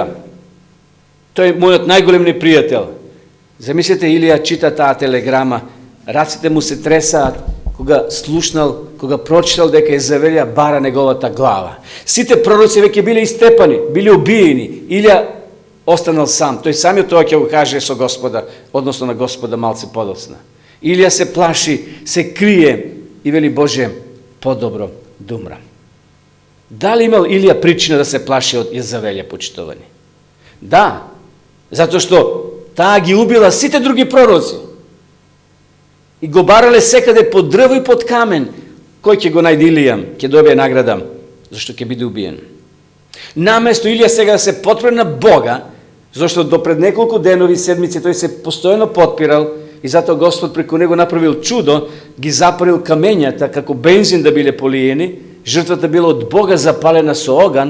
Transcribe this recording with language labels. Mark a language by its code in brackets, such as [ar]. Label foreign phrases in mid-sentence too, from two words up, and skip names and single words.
[mk] Тој е мојот најголем непријател. Замислете, Илија чита таа телеграма, раците му се тресаат, кога слушнал, кога прочитал дека Језавеља бара неговата глава. Сите пророци веќе биле истепани, биле убиени. Илија останал сам. Тој самиот тоа ќе го каже со Господа, односно на Господа малце подоцна. Илија се плаши, се крие и вели: Боже, подобро да умрам. [sr] Da li imao Ilija pričina da se plaši od Jezavелja, [mk] почитувани? Да, [sr] zato što ta [mk] ги убила сите други пророци. И го барале секаде под дрво и под камен. Кој ќе го најде Илија, ќе добие награда, зашто ќе биде убиен. Наместо Илија сега да се подпре на Бога, зашто до пред неколку денови, седмици, тој се постојано подпирал и затоа Господ преку него направил чудо, ги запалил камењата како бензин да биле полиени, жртвата била од Бога запалена со оган.